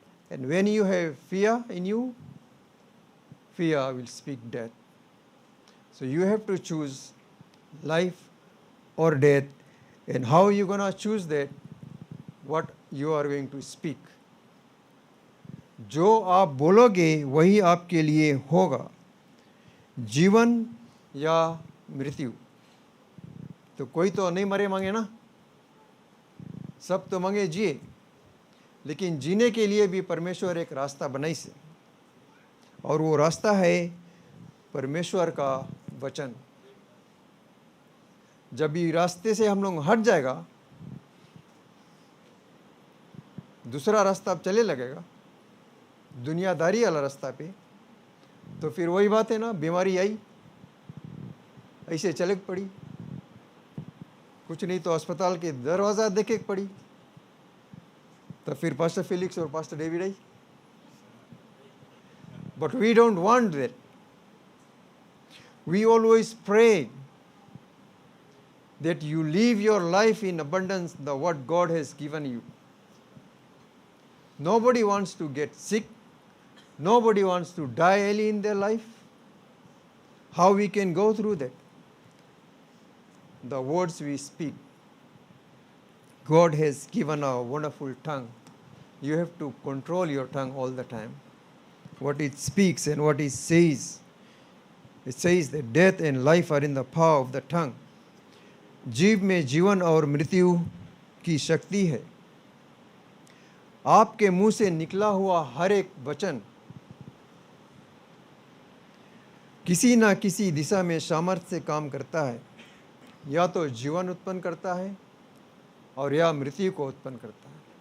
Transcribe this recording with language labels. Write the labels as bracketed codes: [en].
[en] And when you have fear in you, fear will speak death. So you have to choose life or death. And how are you going to choose that? What you are going to speak. [hi] जो आप बोलोगे वही आपके लिए होगा, जीवन या मृत्यु। तो कोई तो नहीं मरे मांगे ना, सब तो मांगे जिए। लेकिन जीने के लिए भी परमेश्वर एक रास्ता बनाई से, और वो रास्ता है परमेश्वर का वचन। जब ये रास्ते से हम लोग हट जाएगा, दूसरा रास्ता अब चले लगेगा, दुनियादारी वाला रास्ता पे, तो फिर वही बात है ना, बीमारी आई ऐसे चले पड़ी, कुछ नहीं तो अस्पताल के दरवाज़ा देखे पड़ी, तो फिर पास्टर फिलिक्स और pastor David I. [en] But we don't want that. We always pray that you live your life in abundance, the what God has given you. Nobody wants to get sick. Nobody wants to die early in their life. How we can go through that? The words we speak. God has given a wonderful tongue. You have to control your tongue all the time. What it speaks and what it says. It says that death and life are in the power of the tongue. [hi] जीव में जीवन और मृत्यु की शक्ति है। आपके मुंह से निकला हुआ हर एक वचन किसी न किसी दिशा में सामर्थ्य से काम करता है, या तो जीवन उत्पन्न करता है और या मृत्यु को उत्पन्न करता है।